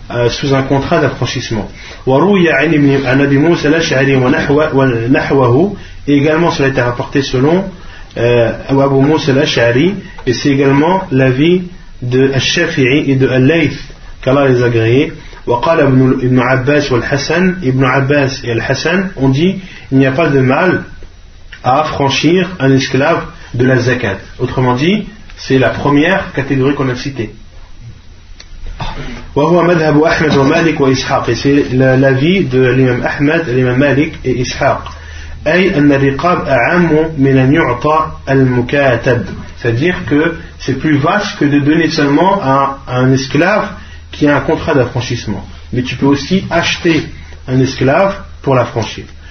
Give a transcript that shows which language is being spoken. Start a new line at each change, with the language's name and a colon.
French: sous un contrat d'affranchissement. Et également, cela a été rapporté selon Abu Musa al-Ash'ari, et c'est également l'avis de Al-Shafi'i et de Al-Layth, qu'Allah les a agréés.
Arabic: وقال ابن عباس والحسن
French: ابن عباس et الحسن ont dit il n'y a pas de mal à affranchir un esclave de la zakat. Autrement dit, c'est la première catégorie qu'on a citée.
Arabic: وهو مذهب أحمد ومالك وإسحاق.
French: Et c'est l'avis de l'imam Ahmed, l'imam Malik et Ishaq.
Arabic: أي أن الرقاب أعم من أن يعطى المكاتب.
French: C'est-à-dire que c'est plus vaste que de donner seulement à un esclave qui a un contrat d'affranchissement. Mais tu peux aussi acheter un esclave pour l'affranchir.